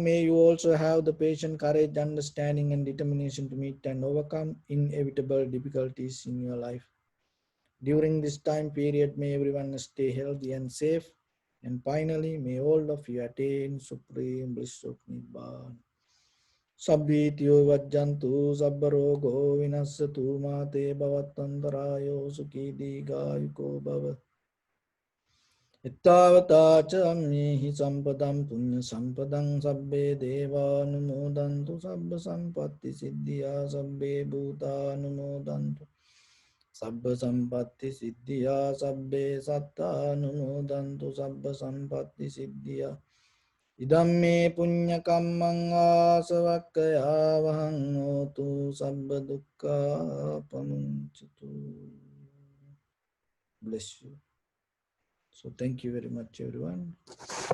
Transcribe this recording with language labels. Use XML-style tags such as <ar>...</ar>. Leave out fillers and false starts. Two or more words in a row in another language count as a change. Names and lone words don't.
<en>May you also have the patience, courage, understanding and determination to meet and overcome inevitable difficulties in your life. During this time period, may everyone stay healthy and safe. And finally, may all of you attain supreme bliss of Nibbana.</en> <pi>Sabbhityo vajjantu sabbarogo vinassatu mate bhavattantarayo sukhi digayuko bhava. Ittavata ca ammehi sampadam punya sampadam sabbe deva anumodantu sabba sampatti siddhya sabbe bhuta anumodantu sabba sampatti siddhya sabbe satta anumodantu sabba sampatti siddhya. Idamme punya kammang asavakkaya vahang hotu sabba dukkha pamuncatu.</pi> <en>Bless you. So thank you very much, everyone.</en>